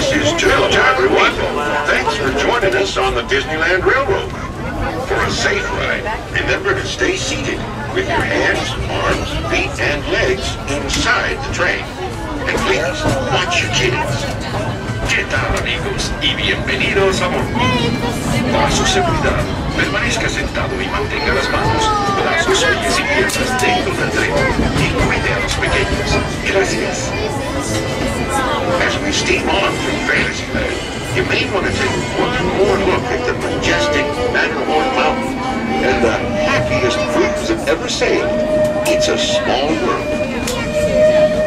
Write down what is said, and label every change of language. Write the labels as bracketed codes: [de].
[en] This is Toontown, everyone. Thanks for joining us on the Disneyland Railroad. For a safe ride, remember to stay seated with your hands, arms, feet, and legs inside the train. And please, watch your kids. [es] ¿Qué tal, amigos? Y bienvenidos a bordo. Para su seguridad, permanezca sentado y mantenga las manos, brazos, pies y piernas dentro del tren. Y cuide a los pequeños. Gracias. [en] As we steam on through Fantasyland, you may want to take one more look at the majestic Matterhorn Mountain and the happiest cruise that ever sailed. It's a small world.